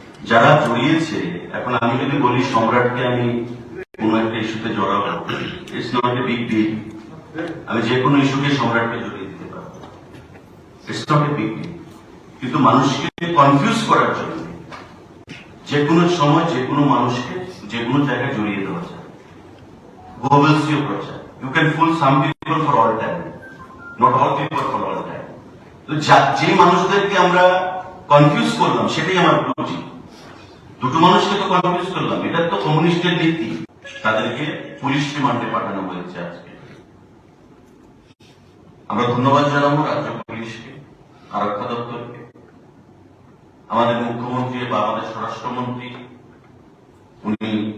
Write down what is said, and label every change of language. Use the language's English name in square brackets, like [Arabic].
[Bangla] যারা জড়িয়েছে, এখন আমি যদি বলি সম্রাটকে আমি কোন একটা ইস্যুতে জড়াবো, [English] It's not a big deal. [Bangla] আমি যে কোনো ইস্যুকে সম্রাটকে জড়িয়ে দিতে পারবো, [English] It's not a big deal. [Bangla] কিন্তু মানুষকে কনফিউজ করার জন্য যে কোনো সময় যে কোনো মানুষকে যে কোনো জায়গায় জড়িয়ে দেওয়া যায়। গোবেলসীয় প্রচার, [English] you can fool some people for all time, not all people for all time. [Bangla] তো যে মানুষদেরকে আমরা কনফিউজ করলাম সেটাই আমার বুঝি। দুটো মানুষকে তো কনফিউজ করলাম, এটা তো কমিউনিস্টের নীতি। তাদেরকে পুলিশ রিমান্ডে পাঠানো হয়েছে আজকে। আমরা ধন্যবাদ জানাবো রাজ্য পুলিশকে, আরক্ষা দপ্তরকে, আমাদের মুখ্যমন্ত্রী বা আমাদের স্বরাষ্ট্রমন্ত্রী উনি